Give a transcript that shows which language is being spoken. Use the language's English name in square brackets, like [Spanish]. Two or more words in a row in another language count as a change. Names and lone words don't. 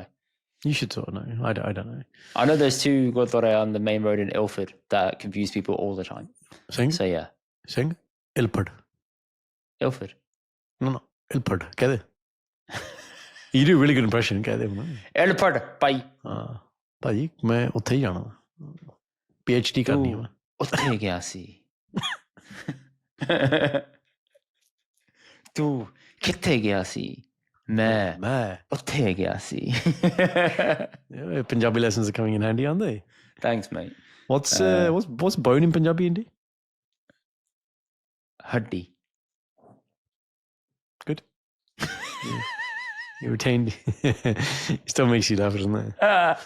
[English] You should sort of know. I don't know. I know there's 2 Gurdwara on the main road in Ilford that confuse people all the time. Sing? So yeah. Sing? Ilford. Ilford. No. Ilford. Get it? You do a really good impression. Get it? Ilford. Bye. [Punjabi] ਭਾਈ ਮੈਂ ਉੱਥੇ ਹੀ ਜਾਣਾ PhD ਕਰਨੀ ਹੈ ਉੱਥੇ ਗਿਆ ਸੀ ਤੂੰ ਕਿੱਥੇ ਗਿਆ ਸੀ ਮੈਂ ਉੱਥੇ ਗਿਆ ਸੀ [English] Punjabi lessons are coming in handy, aren't they? Thanks, mate. What's bone in Punjabi, Indy? Haddi. Good. Yeah. You retained. It still makes you laugh, doesn't it?